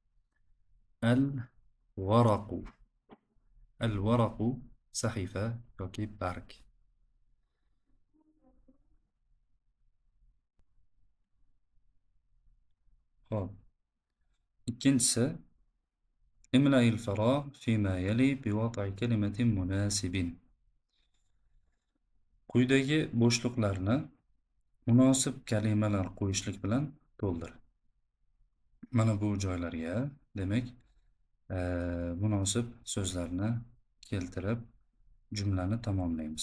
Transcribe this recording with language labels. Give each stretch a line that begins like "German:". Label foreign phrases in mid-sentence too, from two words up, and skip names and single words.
Uzbek: Al-waraqu sahifa yoki barg. Xo'p.
Arabic: Ikkinchisi املأ الفراغ فيما يلي بوضع كلمة مناسب.
Uzbek: Quyidagi bo'shliqlarni munosib kalimalar qo'yishlik bilan to'ldir. Mana bu joylarga, demak, munosib so'zlarni keltirib jumlani tamomlaymiz.